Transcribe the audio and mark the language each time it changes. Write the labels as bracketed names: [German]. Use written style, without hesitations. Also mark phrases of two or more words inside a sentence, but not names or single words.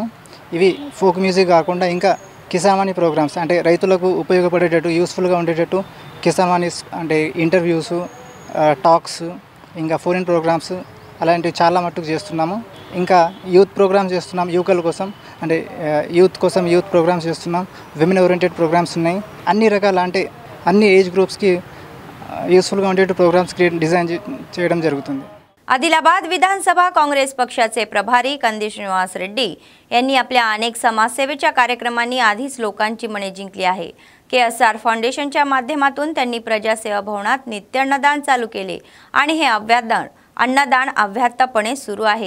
[Telugu] ఇవి [English] folk music [Telugu] కాకుండా ఇంకా కిసామాని ప్రోగ్రామ్స్ అంటే రైతులకు ఉపయోగపడేటట్టు, యూస్ఫుల్గా ఉండేటట్టు కిసామాని అంటే [English] interviews, talks, [Telugu] ఇంకా [English] phone programs [Telugu] అలాంటివి చాలా మట్టుకు చేస్తున్నాము. ఇంకా [English] youth programs [Telugu] చేస్తున్నాం. యువకుల కోసం అంటే యూత్ కోసం [English] youth programs [Telugu] చేస్తున్నాం. [English] women oriented programs [Telugu] ఉన్నాయి. అన్ని రకాల అంటే అన్ని [English] age groupsకి [Telugu] యూస్फुलగా ఉండేట్టు [English] programs design [Telugu] చేయడం జరుగుతుంది. [Marathi] आदिलाबाद विधानसभा काँग्रेस पक्षाचे प्रभारी कंदी श्रीनिवास रेड्डी यांनी आपल्या अनेक समाजसेवेच्या कार्यक्रमांनी आधीच लोकांची मने जिंकली आहे. KSR फाउंडेशनच्या माध्यमातून त्यांनी प्रजासेवा भवनात नित्य अन्नदान चालू केले आणि हे अन्नदान अव्याहतपणे सुरू आहे.